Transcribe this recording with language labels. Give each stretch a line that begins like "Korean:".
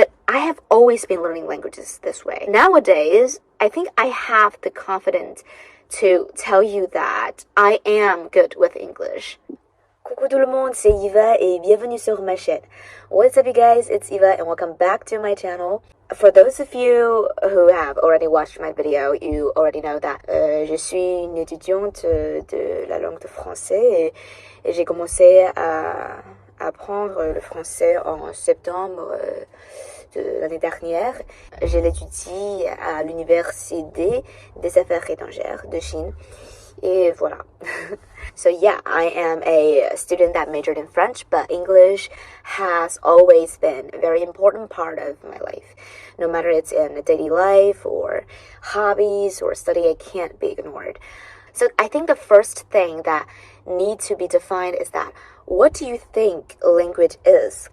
English: have always been learning languages this way. Nowadays, I think I have the confidence to tell you that I am good with English.
French: Coucou tout le monde, c'est Eva et bienvenue sur ma chaîne.
English: What's up you guys, it's Eva and welcome back to my channel. For those of you who have already watched my video, you already know that
French: je suis une étudiante de la langue de français et j'ai commencé à apprendre le français en septembre de l'année dernière. Je l'étudie à l'Université des Affaires étrangères de Chine. Et voilà.
English: So yeah, I am a student that majored in French, but English has always been a very important part of my life. No matter it's in daily life or hobbies or study, it can't be ignored. So I think the first thing that needs to be defined is that what do you think language is?